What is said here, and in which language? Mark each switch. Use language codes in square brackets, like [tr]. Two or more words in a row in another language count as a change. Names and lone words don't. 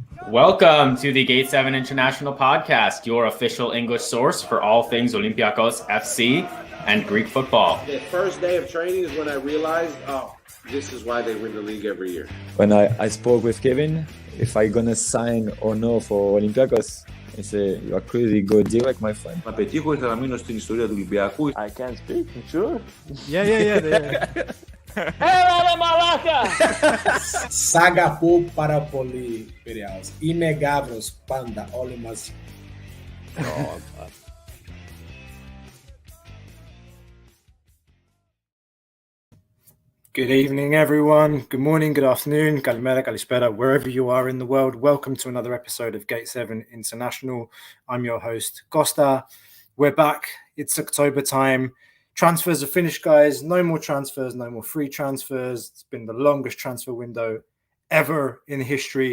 [en] Welcome to the Gate 7 International Podcast, your official English source for all things Olympiacos FC and Greek football. The first day of training is when I realized, this is why they win the league every year. When I spoke with Kevin, if I'm going to sign or no for Olympiacos, he said, you are crazy, go direct, my friend. [el] Να πετύχω ήθελα να μείνω στην ιστορία του Ολυμπιακού. [en] I can't speak, sure. Yeah. [el] Έλα μαλάκα! Σαγαπώ πάρα πολύ, Πειραιάς. Είμαι Γάβρος πάντα, όλοι μαζί. [en] Good evening, everyone. Good morning, good afternoon, [el] καλημέρα, καλησπέρα, [en] wherever you are in the world. Welcome to another episode of Gate 7 International. I'm your host, Costa. We're back. It's October time. Transfers are finished, guys. No more transfers, no more free transfers. It's been the longest transfer window ever in history.